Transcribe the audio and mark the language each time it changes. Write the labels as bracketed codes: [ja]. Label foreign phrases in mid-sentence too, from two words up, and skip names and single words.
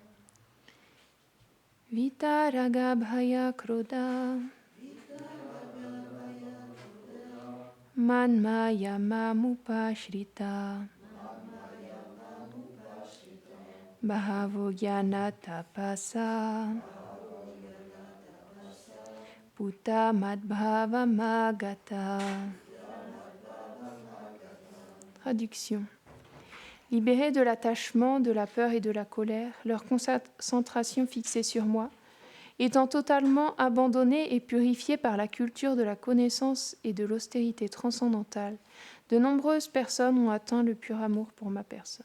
[sa] वितराग भय क्रोध मन्मय मामुपाश्रित भवो ज्ञान तपसा पूत मद्भाव मगत. [fr] Traduction. Libérés de l'attachement, de la peur et de la colère, leur concentration fixée sur moi, étant totalement abandonnés et purifiés par la culture de la connaissance et de l'austérité transcendantale, de nombreuses personnes ont atteint le pur amour pour ma personne.